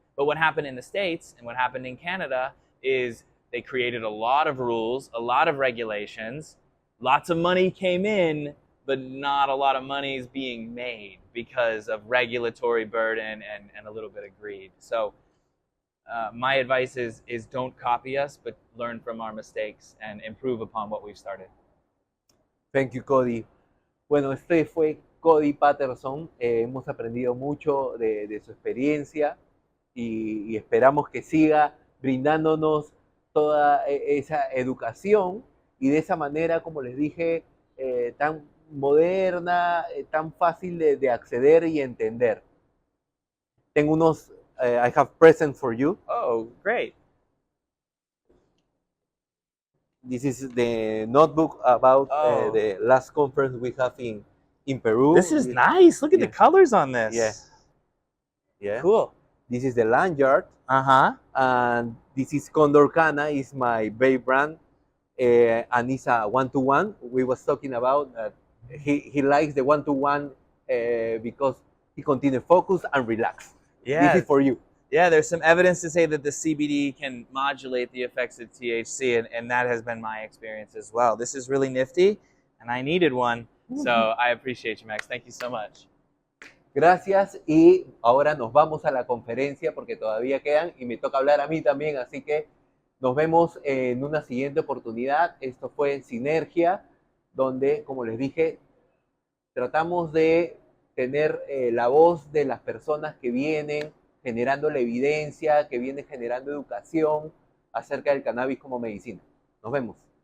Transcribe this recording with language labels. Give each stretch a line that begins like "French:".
English: But what happened in the States and what happened in Canada is they created a lot of rules, a lot of regulations, lots of money came in, but not a lot of money is being made because of regulatory burden and a little bit of greed. So my advice is don't copy us, but learn from our mistakes and improve upon what we've started. Thank you, Codi.
Spanish: Bueno, este fue Codi Peterson. Hemos aprendido mucho de su experiencia y esperamos que siga brindándonos toda esa educación y de esa manera, como les dije, tan moderna, tan fácil de acceder y entender. Tengo unos,
English: I have presents for you. Oh, great. This is the notebook about the last conference we have in Peru. This is nice. Look at the colors on this. Yeah. Yeah. Cool. This is the lanyard. Uh-huh. And this is Condor Cana, is my vape brand. and it's a one-to-one. We was talking about that he likes the one-to-one because he continues focus and relax. Yeah. This is for you. Yeah, there's some evidence to say that the CBD can modulate the effects of THC, and that has been my experience as well. This is really nifty, and I needed one, so I appreciate you, Max. Thank you so much.
Spanish: Gracias, y ahora nos vamos a la conferencia porque todavía quedan y me toca hablar a mí también, así que nos vemos en una siguiente oportunidad. Esto fue Sinergia, donde, como les dije, tratamos de tener la voz de las personas que vienen generando la evidencia, que vienen generando educación acerca del cannabis como medicina. Nos vemos.